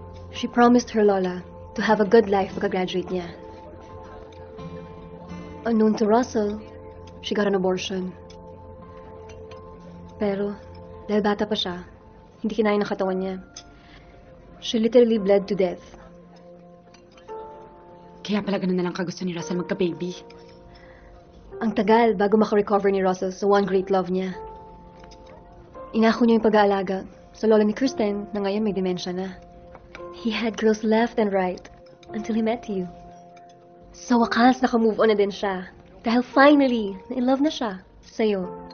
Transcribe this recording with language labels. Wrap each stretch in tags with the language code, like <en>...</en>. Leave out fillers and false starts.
<en>She promised her lola to have a good life</en> <tl>pagka-graduate niya.</tl> <en>Unknown to Russell, she got an abortion.</en> <tl>Pero, dahil bata pa siya, hindi kinaya ng katawan niya.</tl> <en>She literally bled to death.</en> <tl>Kaya pala ganun na lang kagusto ni Russell magka-baby. Ang tagal bago makarecover ni Russell sa one great love niya. Inako niya yung pag-aalaga sa lola ni Kirsten na ngayon may dementia na.</tl> <en>He had girls left and right until he met you.</en> <tl>Sa wakas, naka-move on na din siya. Dahil finally, na-in-love na siya sa'yo.</tl>